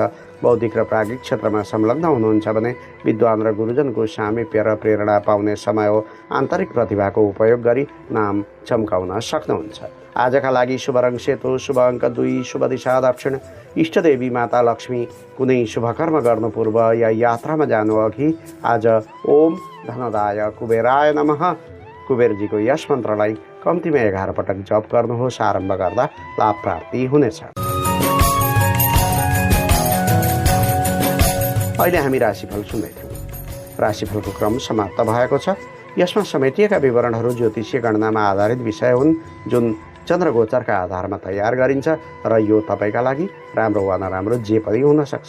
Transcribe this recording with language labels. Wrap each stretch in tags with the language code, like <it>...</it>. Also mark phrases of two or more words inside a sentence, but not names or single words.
<ne>बौद्धिक र प्राज्ञिक क्षेत्रमा संलग्न हुनुहुन्छ भने विद्वान र गुरुजनको सामिप्य र प्रेरणा पाउने समय हो। आन्तरिक प्रतिभाको उपयोग गरी नाम चम्काउन सक्नुहुन्छ। आजका लागि शुभ रङ सेतो, शुभ अङ्क 2, शुभ दिशा दक्षिण। इष्टदेवी माता लक्ष्मी। कुनै शुभ कर्म गर्नु पूर्व या यात्रामा जानु अघि आज</ne> <sa>ओम धनदाय कुबेराय नमः</sa> <ne>कुबेरजीको यस मन्त्रलाई कम्तीमा 11 पटक जप गर्नुहोस्। आरम्भ गर्दा लाभ प्राप्ति हुनेछ। अहिले हामी राशिफल सुन्दै थियौँ। राशिफलको क्रम समाप्त भएको छ। यसमा समेटिएका विवरणहरू ज्योतिषीय गणनामा आधारित विषय हुन्, जुन चन्द्रगोचरका आधारमा तयार गरिन्छ र यो तपाईँका लागि राम्रो वा नराम्रो जे पनि हुन सक्छ।</ne>